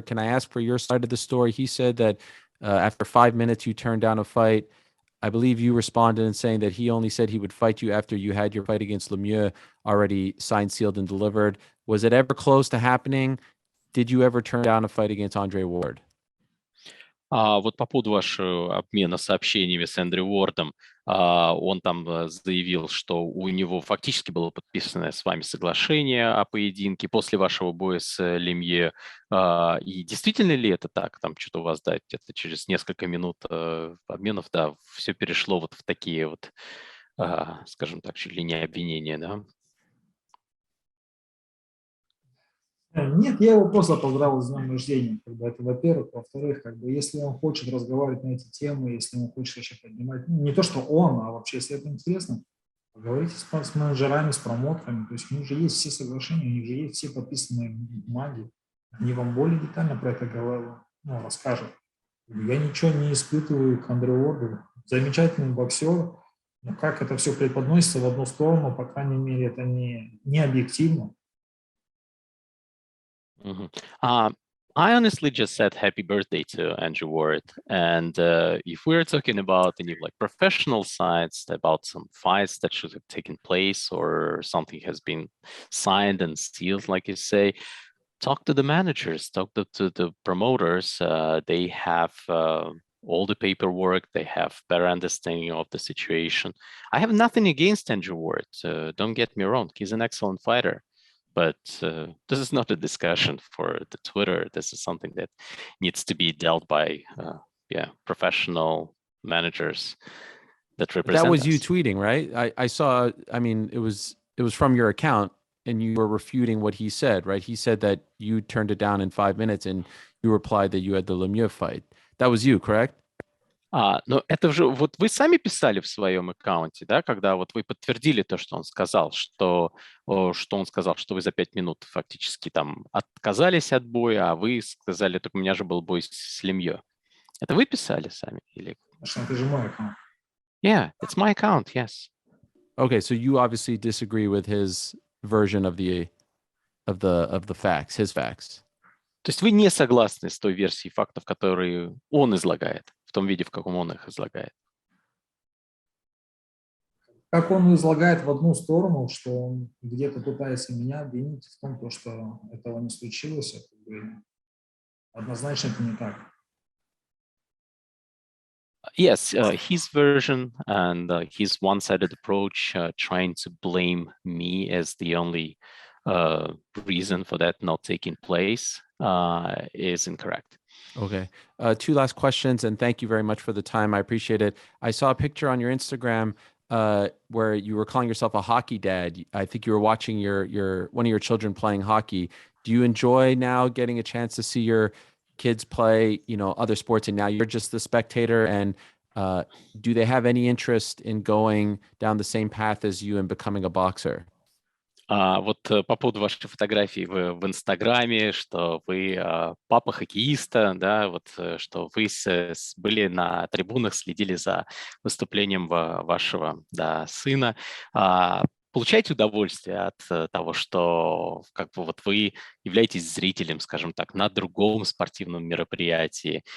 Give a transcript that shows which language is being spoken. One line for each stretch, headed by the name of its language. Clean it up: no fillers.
English: Can I ask for your side of the story? He said that after 5 minutes, you turned down a fight. I believe you responded in saying that he only said he would fight you after you had your fight against Lemieux already signed, sealed, and delivered. Was it ever close to happening? Did you ever turn down a fight against Andre Ward?
Russian: Вот по поводу вашего обмена сообщениями с Эндрю Уордом, он там заявил, что у него фактически было подписано с вами соглашение о поединке после вашего боя с Лемье. И действительно ли это так? Там что-то у вас, да, где-то через несколько минут обменов, да, все перешло вот в такие вот, скажем так, чуть ли не обвинения, да? Нет, я его просто поздравил с днем рождения, это, во-первых. Во-вторых, если он хочет разговаривать на эти темы, если он хочет вообще поднимать, не то, что он, а вообще, если это интересно, поговорите с менеджерами, с промоутерами, то есть у них же есть все соглашения, у них же есть все подписанные бумаги, они вам более детально про это расскажут. Я ничего не испытываю к Андре Уорду, замечательный боксер, но как это все преподносится в одну сторону, по крайней мере, это не объективно.
English: I honestly just said happy birthday to Andrew Ward. And if we're talking about any like professional sides, about some fights that should have taken place or something has been signed and sealed, like you say, talk to the managers, talk to the promoters. They have all the paperwork. They have better understanding of the situation. I have nothing against Andrew Ward. Don't get me wrong. He's an excellent fighter. But this is not a discussion for the Twitter. This is something that needs to be dealt by, professional managers that represent That was us. you tweeting, right? I saw. I mean, it was from your account, and you were refuting what he said, right? He said that you turned it down in 5 minutes, and you replied that you had the Lemieux fight. That was you, correct?
Russian: Но это же вот вы сами писали в своем аккаунте, да, когда вот вы подтвердили то, что он сказал, что он сказал, что вы за 5 минут фактически там отказались от боя, а вы сказали, так у меня же был бой с Лемье. Это вы писали сами или? Это же мой аккаунт.
English: Yeah, it's my account, yes. Okay, so you obviously disagree with his version of the facts, his facts.
Russian: То есть вы не согласны с той версией фактов, которые он излагает, в том виде, в каком он их излагает? Как он излагает в одну сторону, что он где-то пытается меня обвинить в том, что этого не случилось, однозначно это не так.
English: Yes, his version and his one-sided approach, trying to blame me as the only reason for that not taking place, is incorrect. Okay. 2 last questions, and thank you very much for the time. I appreciate it. I saw a picture on your Instagram where you were calling yourself a hockey dad. I think you were watching your one of your children playing hockey. Do you enjoy now getting a chance to see your kids play, other sports, and now you're just the spectator? And do they have any interest in going down the same path as you and becoming a boxer?
Russian: По поводу вашей фотографии в Инстаграме, что вы папа хоккеиста, да, что вы были на трибунах, следили за выступлением вашего, да, сына. Получаете удовольствие от того, что как бы вы являетесь зрителем, скажем так, на другом спортивном мероприятии?